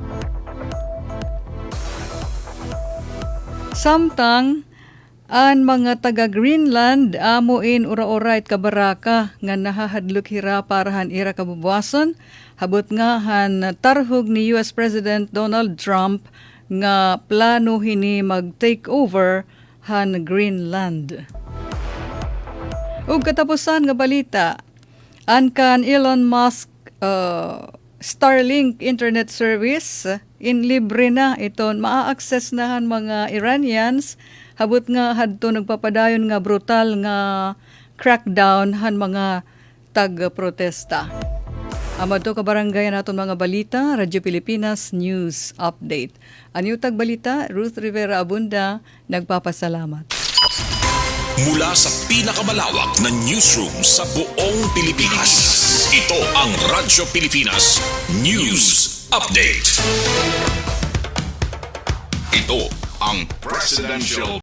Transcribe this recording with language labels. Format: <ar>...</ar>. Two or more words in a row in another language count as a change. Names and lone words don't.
<war>Samtang an mga taga Greenland amuin ura-urait kabaraka nga nahahadlok hira para han ira kabubuason habot nga han tarhog ni US President Donald Trump nga plano hini mag-</war> <en>take over</en> <war>han Greenland. Ug katapusan nga balita, an kan Elon Musk Starlink internet service in libre na iton maa-access na han mga Iranians habot nga hadto nagpapadayon nga brutal nga crackdown han mga tag-protesta. Amadto ka barangay naton mga balita, Radyo Pilipinas News Update. Anyo tag balita, Ruth Rivera Abunda, nagpapasalamat.</war> <tl>Mula sa pinakamalawak na newsroom sa buong Pilipinas, ito ang Radyo Pilipinas News Update. Ito ang Presidential</tl>